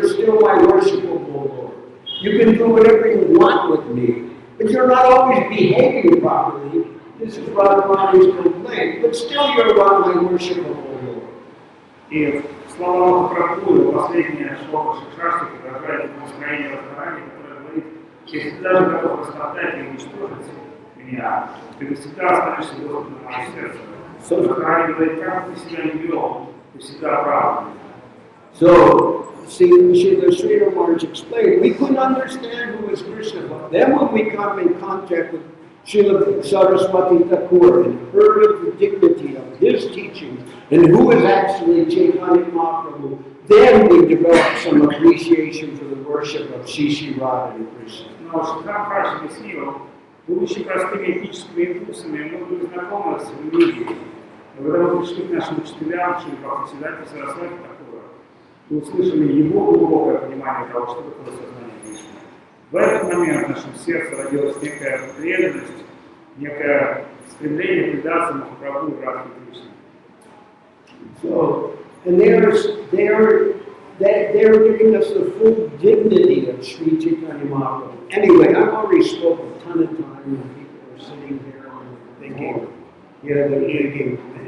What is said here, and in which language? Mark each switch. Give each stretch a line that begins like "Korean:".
English: You can do whatever you want with me, but you're not always behaving properly. This is Radharani's complaint, but still you're my worshipable Lord.
Russian: И слова Прабхупады, последняя шлока Шикшашты, выражает настроение Радхарани, которое говорит, если ты даже готов растоптать и уничтожить меня, ты всегда останешься Господом в моем сердце. Радхарани говорит, как ты себя не вел, ты всегда прав.
English: So, see, the Sri Ramaraj explained, we couldn't understand who was Krishna, but then when we come in contact with Srila Saraswati Thakur and heard of the dignity of his teachings and who is actually Chaitanya Mahaprabhu, then we developed some appreciation for the worship of Sri Radha and Krishna.
Russian: Но Шикар Праш объяснил, будучи простыми этическими импульсами, мы были знакомы с религией. Но когда мы пришли к нашим учителям, Шри Бхактисиданта Сарасвати Тхакура, мы услышали его глубокое понимание того, что такое сознание Кришны. В этот момент в нашем сердце родилась некая преданность, некое стремление предаться Махапрабху и Радхе Кришне.
English: So, and they're giving us the full dignity of Sri Chaitanya Mahaprabhu. Anyway, I've already spoken a ton of time and people are sitting here and thinking, yeah, they're thinking,